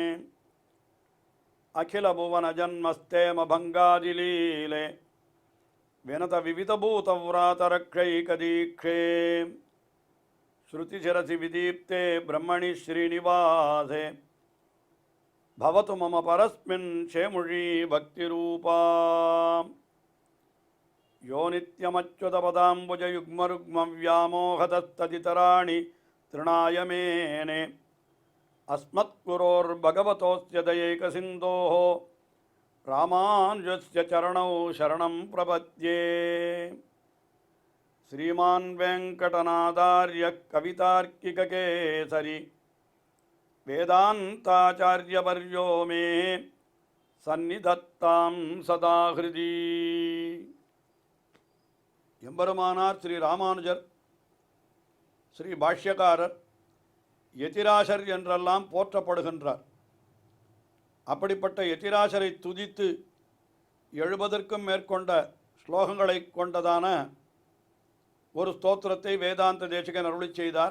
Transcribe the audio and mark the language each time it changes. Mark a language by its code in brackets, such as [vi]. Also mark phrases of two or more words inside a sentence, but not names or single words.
[sa] अखिल भुवन जन्मस्थेम भङ्गादिलीले विनत विविधभूतव्रातरक्षैकदीक्षे श्रुतिशिरसि विदीप्ते ब्रह्मणि श्रीनिवासे भवतु मम परस्मिन् शेमुषी भक्तिरूपा यो நித்யமच्युतपदाम्बुजयुग्मरुग्मव्यामोहतस्तदितराणि तृणाय मेने अस्मत्गुरोर्भगवतोऽस्य दयैकसिन्धोः रामानुजस्य चरणौ शरणं प्रपद्ये श्रीमान् वेङ्कटनाथार्यः कवितार्किककेसरी वेदान्ताचार्यवर्यो मे सन्निधत्तां सदा हृदि [ta] எம்பெருமானார் ஸ்ரீ ராமானுஜர் ஸ்ரீ பாஷ்யக்காரர் யதிராசர் என்றெல்லாம் போற்றப்படுகின்றார். அப்படிப்பட்ட யதிராசரை துதித்து 70க்கும் மேற்கொண்ட ஸ்லோகங்களை கொண்டதான ஒரு ஸ்தோத்திரத்தை வேதாந்த தேசிகன் அருளி செய்தார்.